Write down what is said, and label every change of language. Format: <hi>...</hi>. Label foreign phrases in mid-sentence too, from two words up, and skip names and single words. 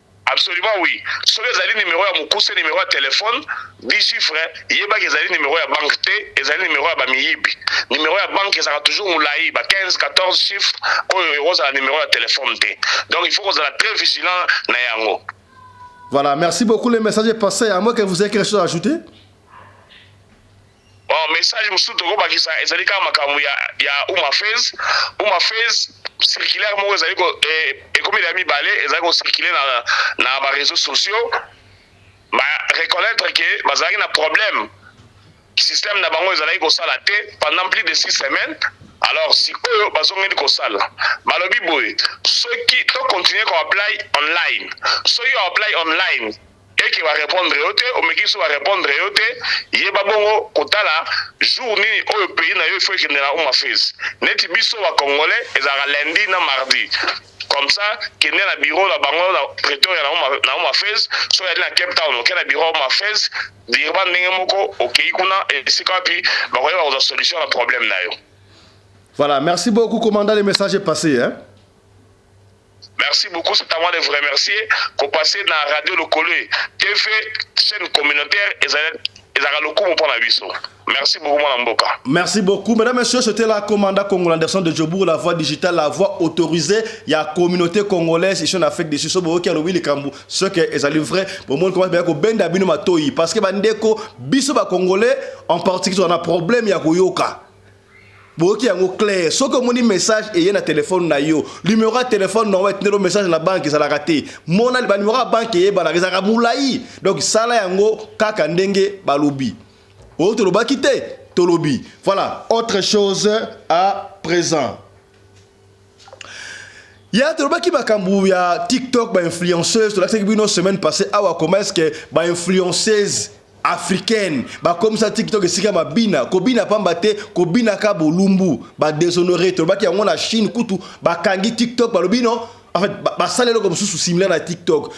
<fr>Absolument oui.</fr> <ln>Soki ezali numéro ya mokuse, numéro ya téléphone,</ln> <fr>dix chiffres,</fr> <ln>yebaki ezali numéro ya banque te, ezali numéro ya bamiyibi. Numéro ya banque ezalaka toujours molayi, ba quinze, quatorze chiffres, oyo ekozala numéro ya téléphone te.</ln> <fr>Donc il faut</fr> <ln>kozala</ln> <fr>très vigilant</fr> <ln>na yango.</ln> <fr>Voilà, merci beaucoup. Le message est passé. À moins que vous ayez quelque chose à ajouter. Bon,</fr> <ln>message mosusu tokobakisa ezali kaka makambo ya, ya Uma Phase. Uma Phase, circulaire moko ezali ko, eh, ekomi ya mibale, ezali ko circuler na, na ba</ln> <fr>réseaux sociaux.</fr> <ln>Ba reconnaître que bazalaki na problème. Système na bango ezalaki kosala te</ln> <fr>pendant plus de six semaines.</fr> <ln>Alors, sikoyo bazongeli kosala. Balobi boye, soki to continuer ko</ln> <en>apply online.</en> <ln>Soki o</ln> <en>apply online,</en> <ln>Eke ba répondre yo te, omeki biso ba répondre yo te, yeba bongo kotala jour nini oyo pays na yo il faut ekende na Home Affairs. Neti biso ba Congolais, ezalaka lundi na mardi.</ln> <fr>Comme ça,</fr> <ln>kende na bureau na bango na Pretoria na Home, na Home Affairs, so yali na Cape Town, oke na bureau Home Affairs, dirba ndenge moko, okei kuna, esika wapi, bakoyeba kozwa solution na problème na yo.</ln> <fr>Voilà, merci beaucoup, commandant, le message est passé, hein. Merci beaucoup, c'est à moi de vous remercier. Qu'on passe dans Radio Lokole, T V, chaîne communautaire, ezala-,</fr> <ln>ezala lokumu mpo na biso.</ln> <fr>Merci beaucoup,</fr> <ln>mwana mboka.</ln> <fr>Merci beaucoup. Mesdames, Messieurs, c'était la commandant congolais Anderson de Djobour, la voix digitale, la voix autorisée. Il y a communauté congolaise ici en Afrique du Sud. So,</fr> <ln>boki alobi likambu,</ln> <fr>ce que</fr> <ln>ezali vrai.</ln> <fr>Bon, moi, comment bien</fr> <ln>ko benda bino matoyi,</ln> <fr>parce que</fr> <ln>bandeko, biso ba Congolais, en particulier, on a problème ya koyoka. Boki yango clair. Soki omoni message eye na téléphone na yo, numéro ya téléphone na yo, etindelo message na banque ezalaka te. Mona ba numéro ya banque eyebana, ezalaka molayi. Donc, sala yango kaka ndenge balobi. Oyo tolobaki te, tolobi.</ln> <fr>Voilà, autre chose à présent.</fr> <ln>Ya tolobaki makambu ya TikTok, ba influenceuse, tolakisaki bino</ln> <fr>semaine passée,</fr> <ln>awa,</ln> <fr>comment est-ce que</fr> <ln>ba</ln> <fr>influenceuse africaine,</fr> <ln>ba</ln> <fr>comme ça</fr> <ln>TikTok esika mabina, kobina pamba te, kobina ka bolumbu, ba déshonoré, tolobaki yango na Chine kutu, ba kangi TikTok, ba lobi</ln> <fr>non, en fait,</fr> <ln>ba, ba sala eloko mosusu similaire na TikTok.</ln>